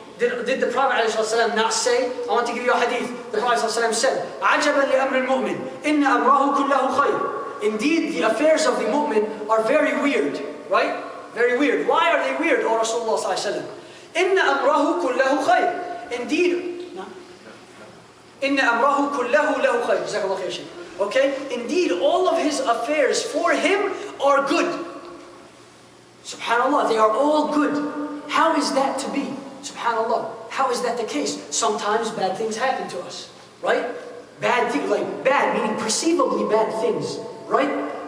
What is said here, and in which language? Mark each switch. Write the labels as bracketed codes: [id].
[en] Did the Prophet ﷺ not say, I want to give you a hadith, the Prophet ﷺ said, [ar] عَجَبًا لِأَمْرِ الْمُؤْمِنِ إِنَّ أَمْرَهُ كُلَّهُ خَيْرٌ. [en] Indeed, the affairs of the mu'min are very weird, right? Very weird. Why are they weird, O Rasulullah ﷺ? [ar] إِنَّ أَمْرَهُ كُلَّهُ خَيْرٌ. [en] Indeed, [ar] إِنَّ أَمْرَهُ كُلَّهُ لَهُ خَيْرٌ. [en] Jazakallah khair, Shaykh. Okay? Indeed, all of his affairs for him are good. Subhanallah, they are all good. How is that to be? Subhanallah, how is that the case? Sometimes bad things happen to us, right? Bad things, like bad, meaning perceivably bad things, right?